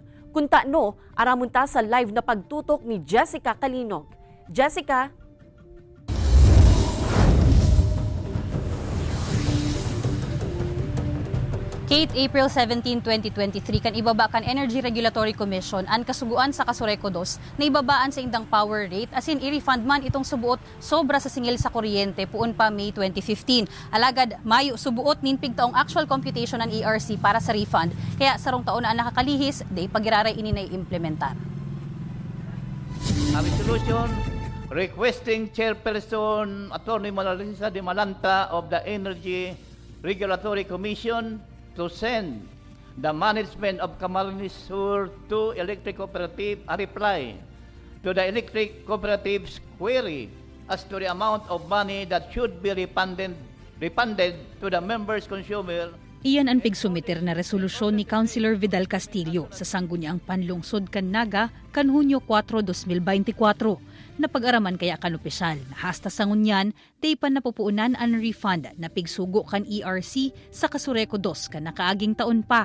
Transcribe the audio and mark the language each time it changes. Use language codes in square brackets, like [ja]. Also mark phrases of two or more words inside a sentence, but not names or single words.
[bik] Kung taano, aramunta sa live na pagtutok ni Jessica Kalinog. Jessica? Kate, April 17, 2023, kan ibaba kan Energy Regulatory Commission ang kasuguan sa Kasureco 2 na ibabaan sa indang [en] power rate [bik] as in i-refund man itong subuot sobra sa singil sa kuryente puon pa May 2015. Alagad, Mayo subuot ninpig taong [en] actual computation [bik] ng ERC para sa refund. Kaya sarong taon na ang nakakalihis, day pagiraray ini na i-implementar. [en] A resolution requesting Chairperson Attorney Malalisa de Malanta of the Energy Regulatory Commission to send the management of Camarines Sur to Electric Cooperative a reply to the Electric Cooperative's query as to the amount of money that should be refunded to the members' consumer. [bik] Iyan ang pigsumiter na resolusyon ni Councilor Vidal Castillo sa sangguniang panlungsod kan Naga kan Hunyo 4, 2024. Napag-araman kaya kan opisyal na hasta sa ngunyan, day pa napupuunan ang refund na pigsugo kan ERC sa Kasureco 2 kan nakaaging taon pa.